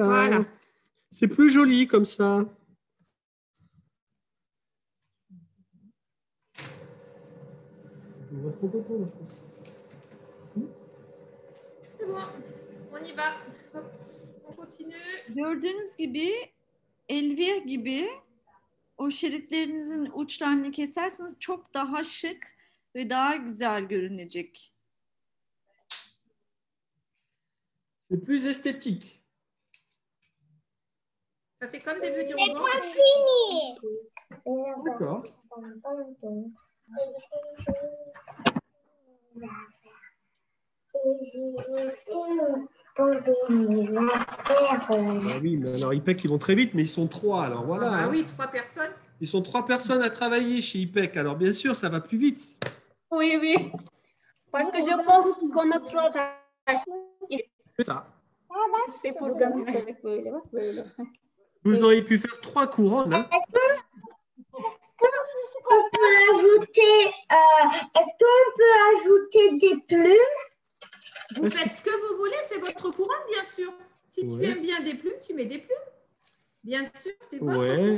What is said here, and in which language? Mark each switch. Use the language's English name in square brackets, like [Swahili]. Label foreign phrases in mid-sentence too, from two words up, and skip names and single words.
[French] Voilà. C'est plus joli comme ça. C'est bon. On y va. Hop, on continue. [Turkish] Gördüğünüz gibi Elvir gibi o şeritlerinizin uçlarını keserseniz çok daha şık ve daha güzel görünecek. [French] C'est plus esthétique. Ça fait comme des petits rubans. Fini. D'accord. Ah oui, mais alors IPEC, ils vont très vite, mais ils sont 3. Alors voilà. Ah bah oui, 3 personnes. Ils sont 3 personnes à travailler chez IPEC. Alors bien sûr, ça va plus vite. Oui, oui. Parce que je pense qu'on a trop personnes. C'est ça. C'est pour gagner avec [Turkish] böyle bak böyle. [French] Vous auriez pu faire 3 couronnes. Hein. On peut ajouter, est-ce qu'on peut ajouter des plumes? Vous faites ce que vous voulez, c'est votre couronne, bien sûr. Si tu aimes bien des plumes, tu mets des plumes. Bien sûr, c'est votre couronne.